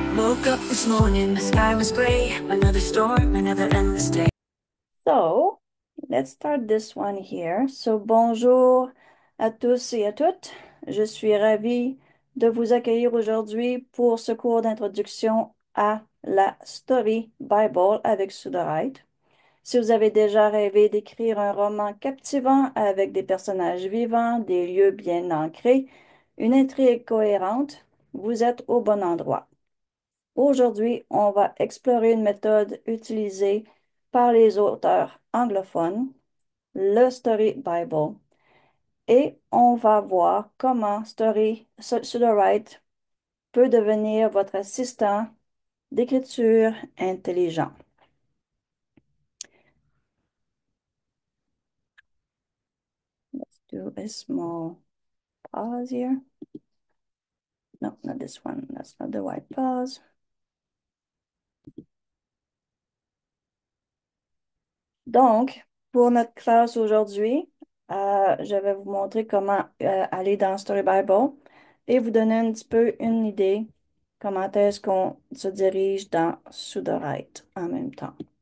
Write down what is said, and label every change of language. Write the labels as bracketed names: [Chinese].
[English] woke up this morning, the sky was gray. Another storm, another endless day. So, let's start this one here. [French] So, bonjour à tous et à toutes. Je suis ravie de vous accueillir aujourd'hui pour ce cours d'introduction à la Story Bible avec Sudorite. Si vous avez déjà rêvé d'écrire un roman captivant avec des personnages vivants, des lieux bien ancrés, une intrigue cohérente, vous êtes au bon endroit. Aujourd'hui, on va explorer une méthode utilisée par les auteurs anglophones, le Story Bible, et on va voir comment Sudowrite peut devenir votre assistant d'écriture intelligent. [English] Let's do a small pause here. No, not this one. That's not the white pause. [French] Donc, pour notre classe aujourd'hui, je vais vous montrer comment aller dans Story Bible et vous donner un petit peu une idée comment est-ce qu'on se dirige dans Sudorite en même temps.